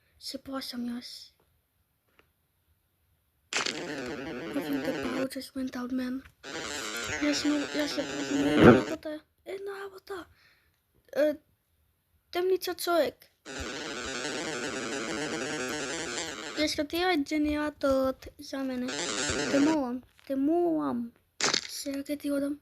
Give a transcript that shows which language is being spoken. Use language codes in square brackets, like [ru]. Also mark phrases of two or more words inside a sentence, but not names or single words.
[mk] се плашам јас. [en] Nothing the power just went out, man. [mk] Една работа. Темница човек. Јас ти е генераторот за мене. Те молам. Сега ќе ти одам.